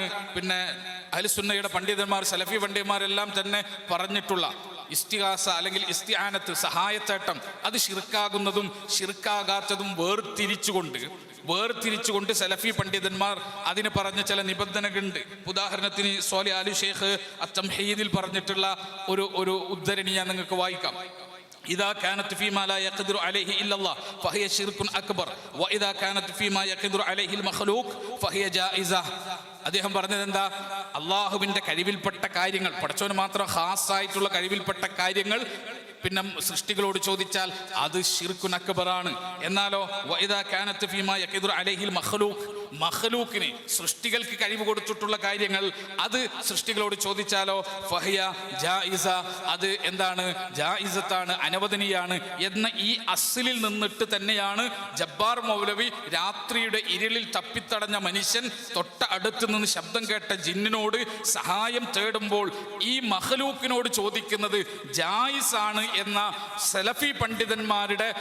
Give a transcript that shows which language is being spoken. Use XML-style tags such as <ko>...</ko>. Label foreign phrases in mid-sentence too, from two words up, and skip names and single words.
<ml>പിന്നെ അഹ്ലുസുന്നയുടെ പണ്ഡിതന്മാർ, സലഫി പണ്ഡിതന്മാരെല്ലാം തന്നെ പറഞ്ഞിട്ടുള്ള ഇസ്തിഗാസ അല്ലെങ്കിൽ ഇസ്തിആനത്ത്, സഹായത്തേട്ടം, അത് ശിർക്കാകുന്നതും ശിർക്കാകാത്തതും വേർതിരിച്ചുകൊണ്ട് സലഫി പണ്ഡിതന്മാർ അതിന് പറഞ്ഞ ചില നിബന്ധനകളുണ്ട്. ഉദാഹരണത്തിന് സ്വാലി അലി ഷെയ്ഖ് അത്തംഹീദിൽ പറഞ്ഞിട്ടുള്ള ഒരു ഉദ്ധരണി ഞാൻ നിങ്ങൾക്ക് വായിക്കാം.</ml> <ar>إذا كانت فيما لا يقدر عليه إلا الله فهي شرك أكبر وإذا كانت فيما يقدر عليه المخلوق فهي جائزة.</ar> <ml>അദ്ദേഹം പറഞ്ഞത് എന്താ, അള്ളാഹുവിൻ്റെ കഴിവിൽപ്പെട്ട കാര്യങ്ങൾ, പടച്ചവന് മാത്രം ഖാസായിട്ടുള്ള കഴിവിൽപ്പെട്ട കാര്യങ്ങൾ പിന്നെ സൃഷ്ടികളോട് ചോദിച്ചാൽ അത് ശിർക്കുൻ അക്ബറാണ്. എന്നാലോ</ml> <ar>وإذا كانت فيما يقدر عليه المخلوق,</ar> <ml>മഖ്ലൂക്കിന് സൃഷ്ടികൾക്ക് കഴിവ് കൊടുത്തിട്ടുള്ള കാര്യങ്ങൾ അത് സൃഷ്ടികളോട് ചോദിച്ചാലോ</ml> <ar>فهي جائزة,</ar> <ml>അത് എന്താണ്, ജായിസത്താണ്, അനുവദനീയാണ് എന്ന ഈ അസ്ലിൽ നിന്നിട്ട് തന്നെയാണ് ജബ്ബാർ മൗലവി രാത്രിയുടെ ഇരുളിൽ തപ്പിത്തടഞ്ഞ മനുഷ്യൻ തൊട്ട അടുത്ത് നിന്ന് ശബ്ദം കേട്ട ജിന്നിനോട് സഹായം തേടുമ്പോൾ ഈ മഖ്ലൂക്കിനോട് ചോദിക്കുന്നത് ജായിസാണ് എന്ന സലഫി പണ്ഡിതന്മാരുടെ</ml>